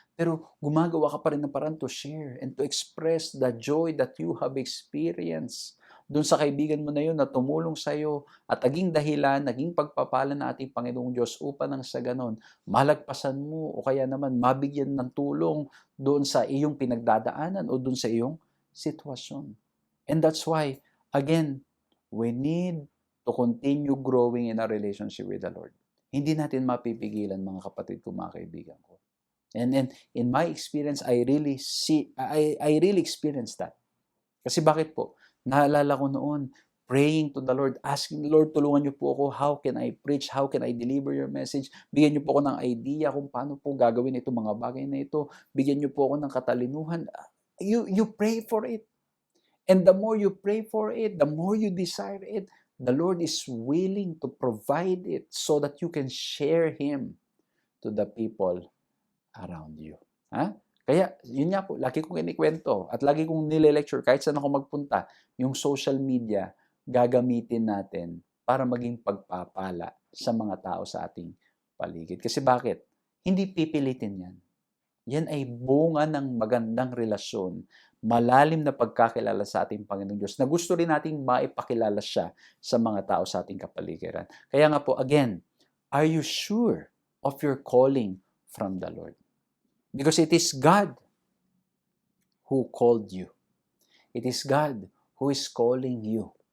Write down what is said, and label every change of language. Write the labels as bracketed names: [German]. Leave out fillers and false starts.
[Filipino] Pero gumagawa ka pa rin ng paraan [English] to share and to express the joy that you have experienced [Filipino] doon sa kaibigan mo na yun na tumulong sa'yo at naging dahilan, naging pagpapala ng ating Panginoong Diyos upang nang sa ganon, malagpasan mo o kaya naman mabigyan ng tulong doon sa iyong pinagdadaanan o doon sa iyong sitwasyon. [English] And that's why, again, we need to continue growing in our relationship with the Lord. [Filipino] Hindi natin mapipigilan, mga kapatid ko, mga kaibigan ko. [English] And in my experience, I really experienced that. [Filipino] Kasi bakit po? Naalala ko noon, [English] praying to the Lord, asking, [Filipino] Lord, tulungan niyo po ako, [English] how can I preach, how can I deliver your message, [Filipino] bigyan niyo po ako ng idea kung paano po gagawin itong mga bagay na ito, bigyan niyo po ako ng katalinuhan. [English] You pray for it. And the more you pray for it, the more you desire it, the Lord is willing to provide it so that you can share Him to the people around you. [Filipino] Ha? Kaya, yun nga po, lagi kong kinikwento at lagi kong nile-lecture kahit saan ako magpunta, yung social media, gagamitin natin para maging pagpapala sa mga tao sa ating paligid. Kasi bakit? Hindi pipilitin yan. Yan ay bunga ng magandang relasyon, malalim na pagkakilala sa ating Panginoong Diyos na gusto rin nating maipakilala siya sa mga tao sa ating kapaligiran. Kaya nga po, [English] again, are you sure of your calling from the Lord? Because it is God who called you. It is God who is calling you.